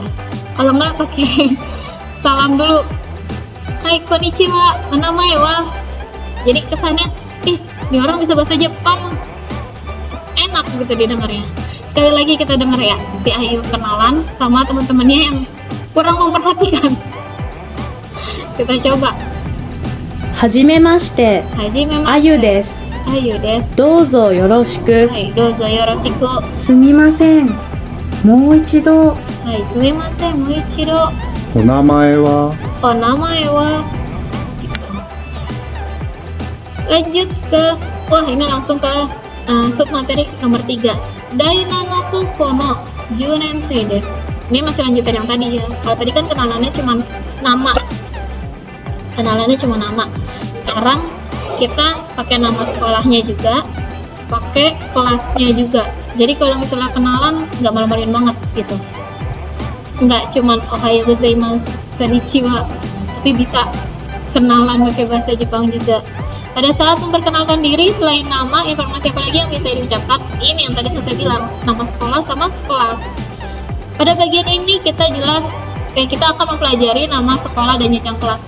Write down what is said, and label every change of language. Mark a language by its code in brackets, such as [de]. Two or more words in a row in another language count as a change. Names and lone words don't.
[id] Kalau nggak pakai salam dulu, [ja] はいこんにちは, [id] nama ya jadi kesannya ini orang bisa bahasa Jepang, enak gitu didengarnya. Sekali lagi kita dengar ya, si Ayu kenalan sama teman-temannya yang kurang memperhatikan. Kita coba. [ja] はじめまして、 Hajime あ mashite. ゆです。アユです. どうぞよろしく。はい、どうぞよろしく. すみません。もう一度。はい、すみませんもう一度. お名前はおお、名前は. [id] Lanjut ke, wah ini langsung ke sub materi nomor 3. [ja] だいなのくこのじゅねんせいです. [id] Ini masih lanjutan yang tadi ya. Kalau tadi kan kenalannya cuma nama. Sekarang kita pakai nama sekolahnya juga, pakai kelasnya juga. Jadi kalau misalnya kenalan nggak malu-maluin banget gitu. Nggak cuman [ja] おはようございます、こんにちは, [id] tapi bisa kenalan pakai bahasa Jepang juga. Pada saat memperkenalkan diri, selain nama, informasi apa lagi yang biasa diucapkan? Ini yang tadi saya bilang, nama sekolah sama kelas. Pada bagian ini kita akan mempelajari nama sekolah dan jenjang kelas.